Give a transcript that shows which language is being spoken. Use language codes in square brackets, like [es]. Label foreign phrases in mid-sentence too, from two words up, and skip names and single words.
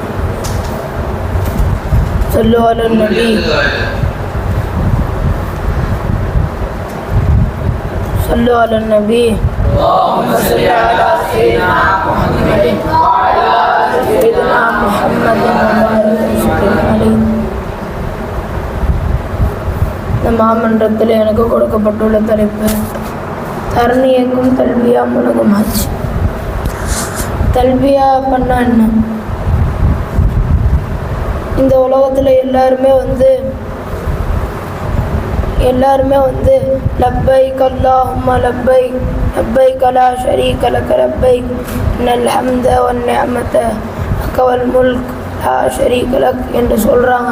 [ar] صلوا على النبي. صلوا على النبي. اللهم صل على سيدنا محمد وعلى آل سيدنا محمد وبارك وسلم عليه. [ta] இந்த மாமன்றத்தில் எனக்கு கொடுக்கப்பட்டுள்ள தலைப்பு தரணியக்கும் தல்பியா முழுகுமாச்சு. தல்பியா பண்ணா என்ன? இந்த உலகத்தில் எல்லாருமே [ar] لبيك اللهم لبيك لبيك لا شريك لك لبيك إن الحمد والنعمة لك والملك لا شريك لك [ta] என்று சொல்கிறாங்க.